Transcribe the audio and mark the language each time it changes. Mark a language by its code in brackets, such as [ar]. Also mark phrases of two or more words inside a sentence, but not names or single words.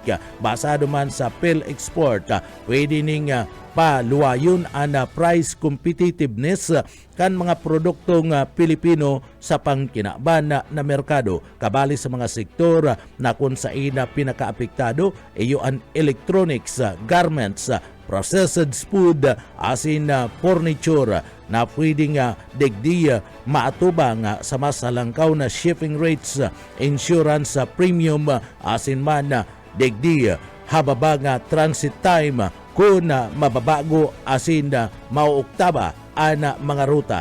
[bik] Basado man sa PhilExport, pwede ning paluwayon ang [en] price competitiveness [bik] kan mga produktong Pilipino sa pangkinaban na merkado. Kabali sa mga sektor na kung saan pinakaapektado iyo ang electronics, garments, [en] processed food, [bik] asin furniture na pwedeng digdi maatubang sa mas halangkaw na [en] shipping rates, insurance premium, [bik] asin man digdi hababa nga [en] transit time [bik] kung mababago asin mauuktaba ang mga ruta.